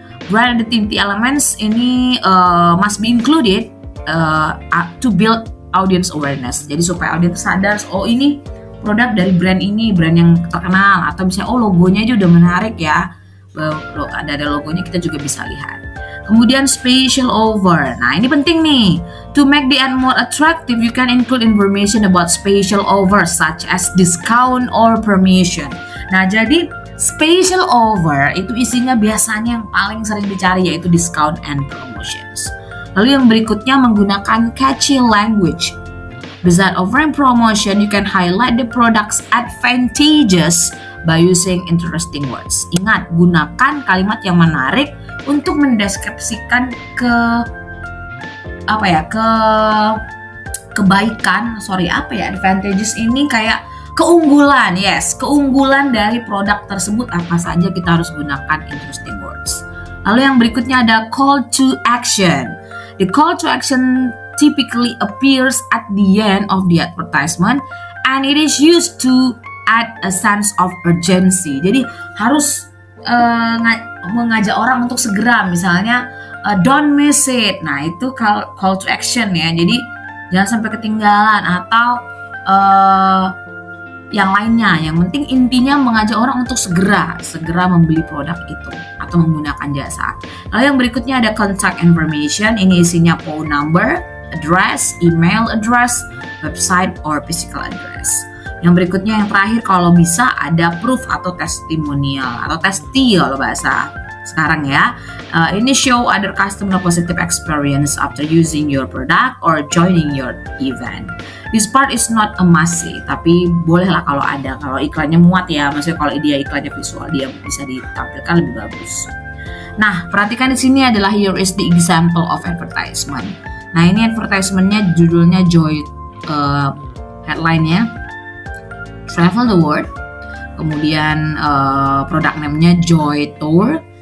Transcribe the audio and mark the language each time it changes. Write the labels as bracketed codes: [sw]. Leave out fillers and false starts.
[en] Brand identity elements ini must be included to build audience awareness. [id] Jadi supaya audience sadar, oh ini produk dari brand ini, brand yang terkenal, atau misalnya logonya aja udah menarik ya, ada logonya kita juga bisa lihat. Kemudian spatial over. Nah, ini penting nih. [en] To make the ad more attractive, you can include information about spatial over such as discount or promotion. [id] Nah, jadi spatial over itu isinya biasanya yang paling sering dicari yaitu [en] discount and promotions. [id] Lalu yang berikutnya menggunakan catchy language. [en] Besides offering promotion, you can highlight the product's advantages by using interesting words. [id] Ingat, gunakan kalimat yang menarik untuk mendeskripsikan advantages ini kayak keunggulan. Yes, keunggulan dari produk tersebut apa saja, kita harus gunakan [en] interesting words. [id] Lalu yang berikutnya ada call to action. [en] The call to action typically appears at the end of the advertisement and it is used to add a sense of urgency. [id] Jadi harus mengajak orang untuk segera, misalnya [en] don't miss it. [id] Nah, itu call to action ya. Jadi jangan sampai ketinggalan atau yang lainnya. Yang penting intinya mengajak orang untuk segera membeli produk itu atau menggunakan jasa. Lalu yang berikutnya ada contact information. Ini isinya [en] phone number, address, email address, website or physical address. [id] Yang berikutnya yang terakhir kalau bisa ada proof atau testimonial atau testi kalau bahasa sekarang ya. [en] Ini show other customer positive experience after using your product or joining your event. This part is not a must sih, [id] tapi bolehlah kalau ada. Kalau iklannya muat ya, maksudnya kalau dia iklannya visual dia bisa ditampilkan lebih bagus. Nah, perhatikan di sini adalah [en] here is the example of advertisement. [id] Nah, ini advertisementnya judulnya Joy, headline-nya Travel the World, kemudian produk name-nya Joy Tour.